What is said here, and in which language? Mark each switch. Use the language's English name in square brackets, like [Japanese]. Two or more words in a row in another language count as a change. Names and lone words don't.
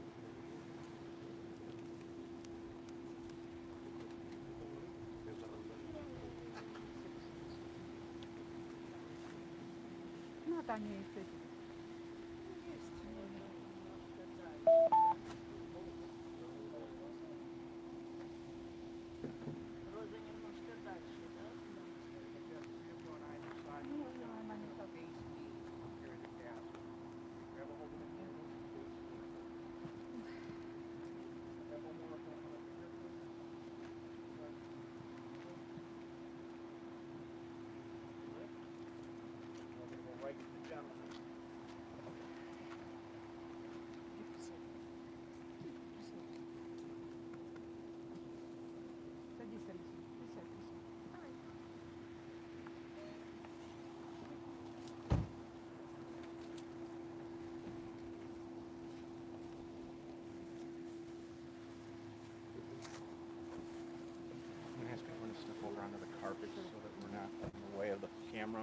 [Polish] No tam nie jesteś. [Russian] Роза немножко дальше, да? [Polish] Nie, ona nie sobie. [English] Right to the gentleman. [Russian] Садись, Алиса. Присядь, присядь. [English] I'm going to ask everyone to step over onto the carpet so that we're not in the way of the camera.